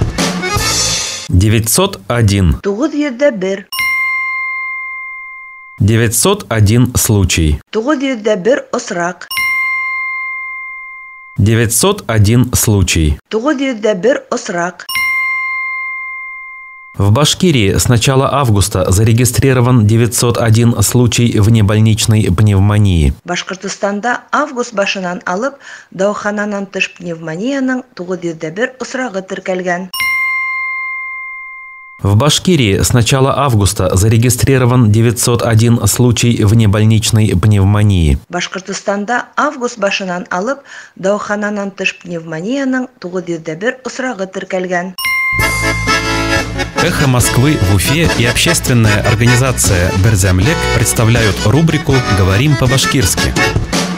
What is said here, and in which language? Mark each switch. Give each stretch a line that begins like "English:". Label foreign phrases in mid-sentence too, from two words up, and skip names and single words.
Russian: 901. 901 случай.
Bashkir: 901 осрак.
Russian: 901 случай.
Bashkir: 901 осрак.
Russian: В Башкирии с начала августа зарегистрирован 901 случай внебольничной пневмонии.
Bashkir: Башкортостанда август башынан алып даухананан тыш пневмонияның 901 осрагы теркәлгән.
Russian: В Башкирии с начала августа зарегистрирован 901 случай внебольничной пневмонии.
Bashkir: Башкортостанда август башынан алып даухананан тыш пневмонияның 901 осрагы теркәлгән.
Russian: «Эхо Москвы» в Уфе и общественная организация «Берзямлек» представляют рубрику «Говорим по-башкирски».